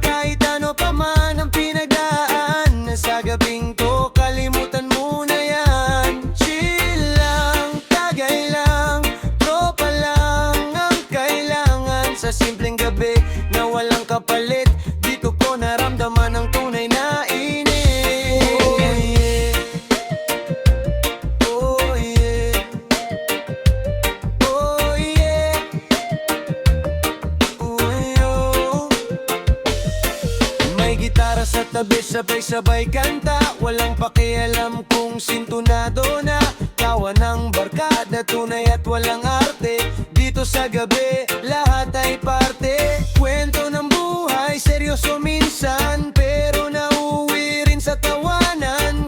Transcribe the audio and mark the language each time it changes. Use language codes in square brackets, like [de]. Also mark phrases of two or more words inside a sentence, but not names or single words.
[tl] Kahit ano pa man ang pinagdaan, sa gabing to kalimutan mo na yan. Chill lang, tagay lang, tropa lang ang kailangan. Sa simpleng gabi na walang kapalit, dito ko naramdaman ang tunay na init. [en] Oh yeah, oh yeah, oh yeah, oh yeah. [tl] May gitara sa tabi, sabay-sabay kanta. Walang pakialam kung sintonado na. Tawa ng barkada, tunay at walang arte. Dito sa gabi, lahat ay parte. Kwento ng buhay, seryoso minsan, pero nauwi rin sa tawanan.